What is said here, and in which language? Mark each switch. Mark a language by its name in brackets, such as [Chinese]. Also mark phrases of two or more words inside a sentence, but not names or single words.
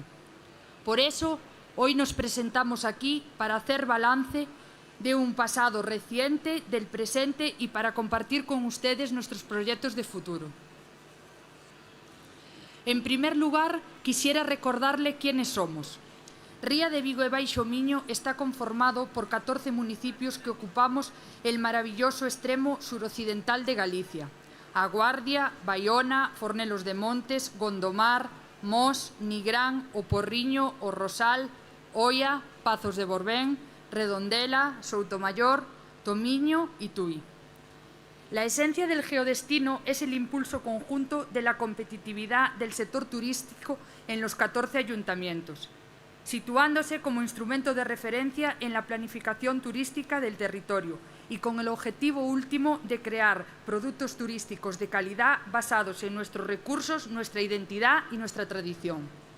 [Spanish] Por eso, hoy nos presentamos aquí para hacer balance de un pasado reciente, del presente y para compartir con ustedes nuestros proyectos de futuro. En primer lugar, quisiera recordarle quiénes somos. Ría de Vigo e Baixo Miño está conformado por 14 municipios que ocupamos el maravilloso extremo suroccidental de Galicia: A Guardia, Baiona, Fornelos de Montes, Gondomar, Mos, Nigrán, O Porriño, O Rosal, Oia, Pazos de Borbén, Redondela, Soutomayor, Tomiño y Tui. La esencia del geodestino es el impulso conjunto de la competitividad del sector turístico en los 14 ayuntamientos, situándose como instrumento de referencia en la planificación turística del territorio y con el objetivo último de crear productos turísticos de calidad basados en nuestros recursos, nuestra identidad y nuestra tradición.